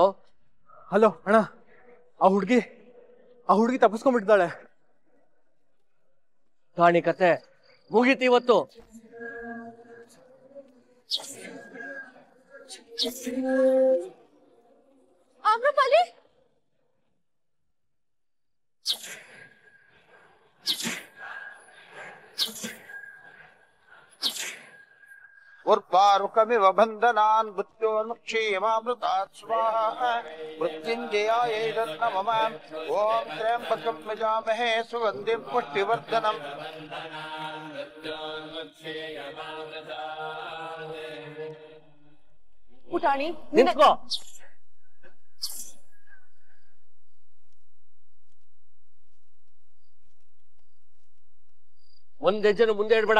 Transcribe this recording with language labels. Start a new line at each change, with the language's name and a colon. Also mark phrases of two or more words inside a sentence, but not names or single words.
Kannada: ಹಲೋ ಅಣ್ಣ, ಆ ಹುಡುಗಿ ತಪ್ಪಿಸ್ಕೊಂಡ್ಬಿಟ್ಟಿದ್ದಾಳೆ. ಕಾಣಿ ಕತೆ ಮುಗೀತಿ ಇವತ್ತು. ಆಮ್ರಪಾಲಿ,
Sanskrit: उर्वारुकमिव बन्धनान् मृत्योर्मुक्षीयमामृतात् स्वाहा मृत्युञ्जयायै नमः। ॐ त्र्यम्बकं यजामहे सुगन्धिं पुष्टिवर्धनम्।
Kannada: ಪುಟಾಣಿ ನಿಂತ್ಕೋ. ಒಂದ್ ಹೆಜ್ಜೆನು ಮುಂದೆ ಇಡ್ಬೇಡ.